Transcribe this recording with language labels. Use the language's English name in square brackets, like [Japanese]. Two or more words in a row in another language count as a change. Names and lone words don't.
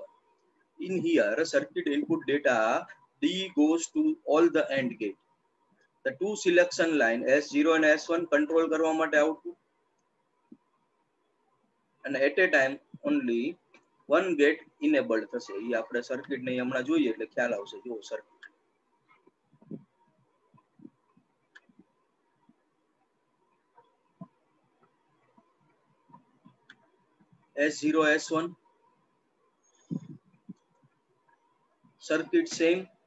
[English] In here circuit input data D goes to all the AND gate. The two selection line S0 and S1 control [Gujarati] કરવા માટે [English] output and at a time only one gate enabled થશે. [Gujarati] એ આપણે સર્કિટ ને હમણાં જોઈએ એટલે ખ્યાલ આવશે. જો સર્કિટ S0, S1 [English] circuit same.